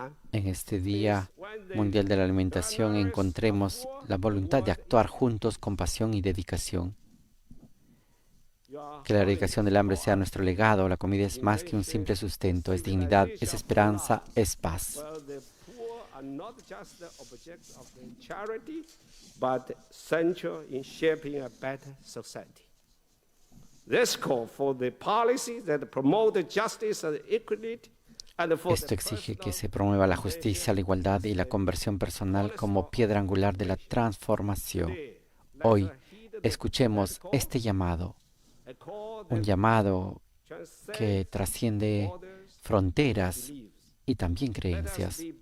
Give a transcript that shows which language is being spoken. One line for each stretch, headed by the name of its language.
Spanish: En este Día Mundial de la Alimentación encontremos la voluntad de actuar juntos con pasión y dedicación. Que la erradicación del hambre sea nuestro legado. La comida es más que un simple sustento, es dignidad, es esperanza, es paz.
English: Not just the object of the charity, but central in shaping a better society. This call for the policies that promote justice and equity.
Spanish: Esto exige que se promueva la justicia, la igualdad y la conversión personal como piedra angular de la transformación. Hoy escuchemos este llamado, un llamado que trasciende fronteras y también creencias.